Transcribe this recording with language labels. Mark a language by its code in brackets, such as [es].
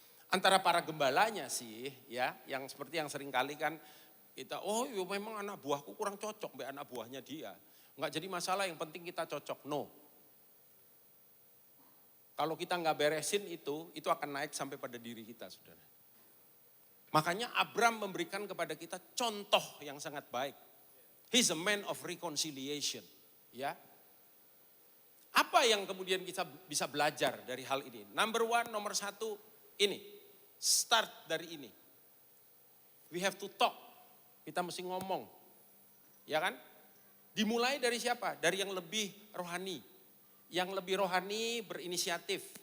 [id] Antara para gembalanya sih ya, yang seperti yang sering kali kan kita, memang anak buahku kurang cocok be anak buahnya dia. Nggak jadi masalah, yang penting kita cocok. No. Kalau kita nggak beresin itu akan naik sampai pada diri kita, saudara. Makanya Abram memberikan kepada kita contoh yang sangat baik. [en] He's a man of reconciliation. [id] Ya. Apa yang kemudian kita bisa belajar dari hal ini? Nomor satu ini. Start dari ini. [en] We have to talk. [id] Kita mesti ngomong. Ya kan? Dimulai dari siapa? Dari yang lebih rohani. Yang lebih rohani berinisiatif.